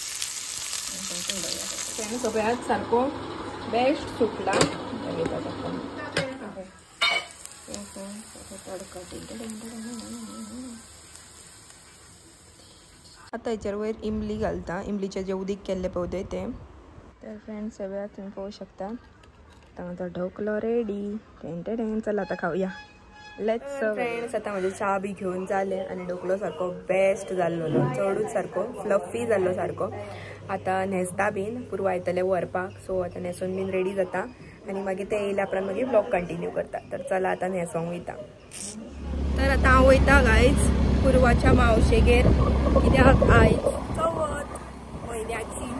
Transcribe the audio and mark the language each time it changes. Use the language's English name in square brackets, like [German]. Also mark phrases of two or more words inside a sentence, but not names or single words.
[Konkani] सगळ्यात सारको बेस्ट सुटला. आता हेचेर वयर इमली घालता. इमलीचे जे उदीक केल्ले पळय ते. तर फ्रेंड्स सगळ्यात तुम्ही पळोवं शकता. आता ढोकलो रेडी. चला आता खाऊया. [English] let's friends. [Konkani] आता माझे चा बी घेऊन जाले आनी ढोकलो सारको बेस्ट जाल्लो. चडूच सारको फ्लफी जाल्लो सारको. आता न्हेसता बीन पुरवा येतले व्हरपाक. सो आता न्हेसून बीन रेडी जाता आनी मागीर ते येयल्या उपरांत मागीर [English] blog continue [Konkani] करता. तर चला आता न्हेसोंक वयता. तर आता हांव वयता गायज पुरवाच्या मावशेगेर, कित्याक आयज चवथ म्हयन्याची.